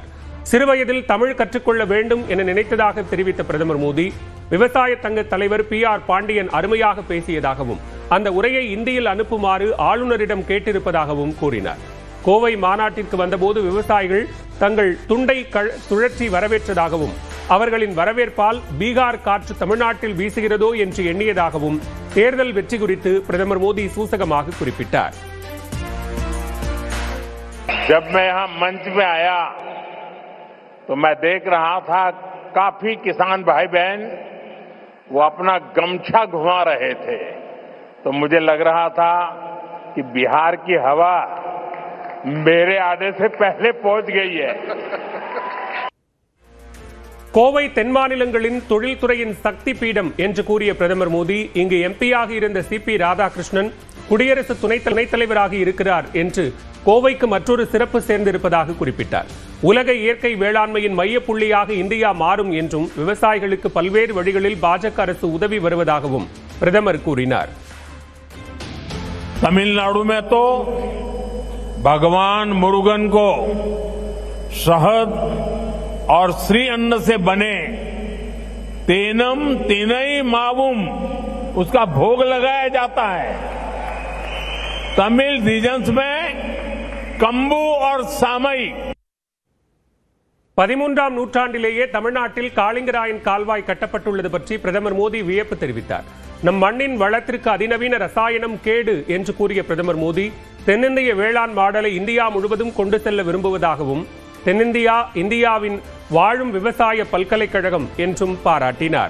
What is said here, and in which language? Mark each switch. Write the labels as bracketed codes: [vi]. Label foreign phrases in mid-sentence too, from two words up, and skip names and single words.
[ta] சிறுவயதில் தமிழ் கற்றுக்கொள்ள வேண்டும் என நினைத்ததாக தெரிவித்த பிரதமர் மோடி, விவசாய சங்க தலைவர் PR பாண்டியன் அருமையாக பேசியதாகவும் அந்த உரையை இந்தியில் அனுப்புமாறு ஆளுநரிடம் கேட்டிருப்பதாகவும் கூறினார். கோவை மாநாட்டிற்கு வந்தபோது விவசாயிகள் தங்கள் துண்டை சுழற்றி வரவேற்றதாகவும் அவர்களின் வரவேற்பால் பீகார் காற்று தமிழ்நாட்டில் வீசுகிறதோ என்று எண்ணியதாகவும் தேர்தல் வெற்றி குறித்து பிரதமர் மோடி சூசகமாக குறிப்பிட்டார். [hi] जब मैं यहाँ मंच में आया तो मैं देख रहा था काफी किसान भाई बहन वो अपना गमछा घुमा रहे थे, तो मुझे लग रहा था कि बिहार की हवा मेरे आने से पहले पहुंच गई है. [ta] கோவை தென் மாநிலங்களின் தொழில்துறையின் சக்தி பீடம் என்று கூறிய பிரதமர் மோடி, இங்கு எம்பியாக இருந்த CP ராதாகிருஷ்ணன் குடியரசு துணைத் தலைவராக இருக்கிறார் என்று கோவைக்கு மற்றொரு சிறப்பு சேர்ந்திருப்பதாக குறிப்பிட்டார். உலக இயற்கை வேளாண்மையின் மையப்புள்ளியாக இந்தியா மாறும் என்றும் விவசாயிகளுக்கு பல்வேறு வழிகளில் பாஜக அரசு உதவி வருவதாகவும் பிரதமர் கூறினார். [hi] तमिलनाडु में तो भगवान मुरुगन को शहद और श्री अन्न से बने [ta] தேனும் தினை மாவும் [hi] उसका भोग लगाया जाता है. तमिल रीजन्स में कम्बू और सामई. [ta] 13ஆம் நூற்றாண்டிலேயே தமிழ்நாட்டில் காளிங்கராயன் கால்வாய் கட்டப்பட்டுள்ளது பற்றி பிரதமர் மோடி வியப்பு தெரிவித்தார். நம் மண்ணின் வளத்திற்கு அதிநவீன ரசாயனம் கேடு என்று கூறிய பிரதமர் மோடி, தென்னிந்திய வேளாண் மாடலை இந்தியா முழுவதும் கொண்டு செல்ல விரும்புவதாகவும் தென்னிந்தியா இந்தியாவின் வாழும் விவசாய பல்கலைக்கழகம் என்றும் பாராட்டினார்.